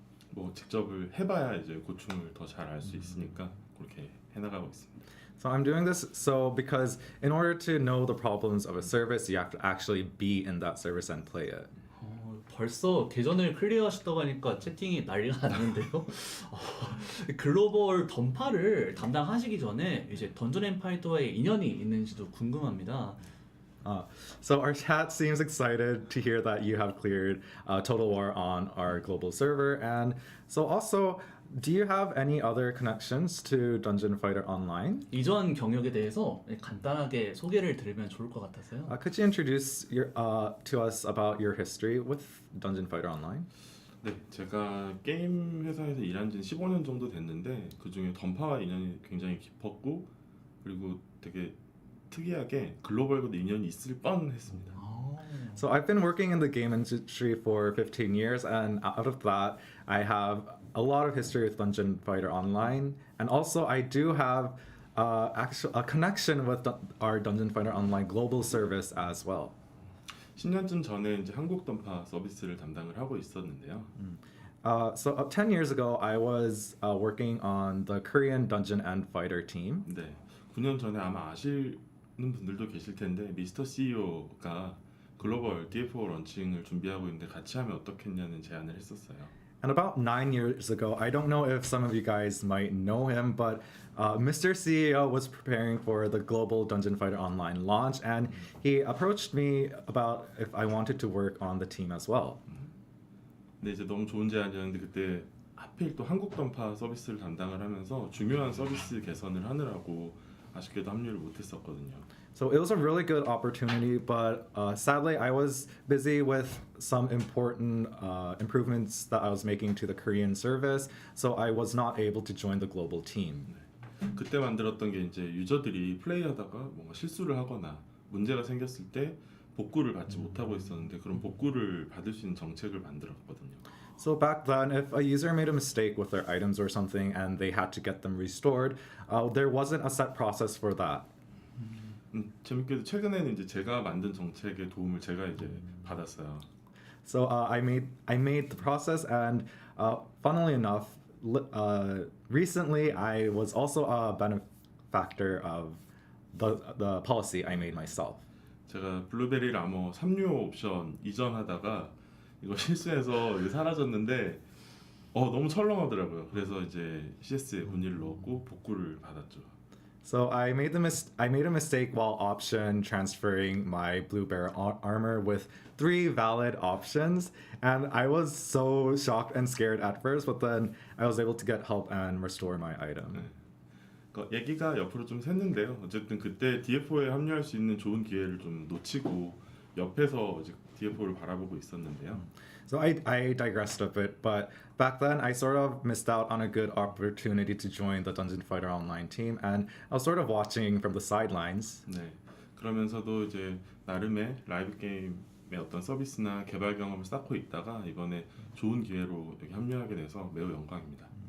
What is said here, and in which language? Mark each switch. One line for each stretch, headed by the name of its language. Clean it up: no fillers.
Korean: 뭐 직접을 해봐야 이제 고충을 더 잘 알 수 있으니까 그렇게 해나가고 있습니다.
English: So I'm doing this because in order to know the problems of a service, you have to actually be in that service and play it.
Korean: 벌써 계전을 클리어하셨다고 하니까 채팅이 난리가 났는데요. 글로벌 던파를 담당하시기 전에 이제 던전 앤 파이터와의 인연이 있는지도 궁금합니다.
English: So our chat seems excited to hear that you have cleared Total War on our global server, and so also, do you have any other connections to Dungeon Fighter Online?
Korean: 이전 경력에 대해서 간단하게 소개를 드리면 좋을 것 같아서요.
English: Could you introduce to us about your history with Dungeon Fighter Online?
Korean: 네, 제가 게임 회사에서 일한 지는 15년 정도 됐는데 그 중에 던파와 인연이 굉장히 깊었고 그리고 되게 특이하게 글로벌과도 인연이 있을 뻔했습니다.
English: So I've been working in the game industry for 15 years, and out of that, I have a lot of history with Dungeon Fighter Online, and also I do have a connection with our Dungeon Fighter Online global service as well.
Korean: 10년쯤 전에 이제 한국 던파 서비스를 담당을 하고 있었는데요.
English: So 10 years ago, I was working on the Korean Dungeon and Fighter team.
Korean: 네, 9년 전에 아마 아시는 분들도 계실 텐데 미스터 CEO가 글로벌 DFO 런칭을 준비하고 있는데 같이 하면 어떻겠냐는 제안을 했었어요.
English: And about 9 years ago, I don't know if some of you guys might know him, but Mr. CEO was preparing for the global Dungeon Fighter Online launch, and he approached me about if I wanted to work on the team as well.
Korean: 근데 이제 너무 좋은 제안이었는데 그때 하필 또 한국 던파 서비스를 담당을 하면서 중요한 서비스 개선을 하느라고 아쉽게도 합류를 못했었거든요.
English: So it was a really good opportunity, but sadly, I was busy with some important improvements that I was making to the Korean service, so I was not able to join the global team.
Korean: 그때 만들었던 게 이제 유저들이 플레이하다가 뭔가 실수를 하거나 문제가 생겼을 때 복구를 받지 못하고 있었는데 그런 복구를 받을 수 있는 정책을 만들었거든요.
English: So back then, if a user made a mistake with their items or something and they had to get them restored, there wasn't a set process for that.
Korean: 재밌게도 최근에는 이제 제가 만든 정책의 도움을 제가 이제 받았어요.
English: So I made the process, and funnily enough, recently I was also a benefactor of the policy I made myself.
Korean: 제가 블루베리 라머 3류 옵션 이전하다가 이거 실수해서 이게 사라졌는데 너무 철렁하더라고요. 그래서 이제 CS에 문의를 넣었고 복구를 받았죠.
English: So I made a mistake while option transferring my blue bear armor with 3 valid options, and I was so shocked and scared at first, but then I was able to get help and restore my item.
Korean: 얘기가 옆으로 좀 샜는데요. 어쨌든 그때 DFO에 합류할 수 있는 좋은 기회를 좀 놓치고 옆에서 이제 DFO를 바라보고 있었는데요.
English: So I digressed a bit, but back then I sort of missed out on a good opportunity to join the Dungeon Fighter Online team, and I was sort of watching from the sidelines.
Korean: 네. 그러면서도 이제 나름의 라이브 게임의 어떤 서비스나 개발 경험을 쌓고 있다가 이번에 좋은 기회로 여기 합류하게 돼서 매우 영광입니다.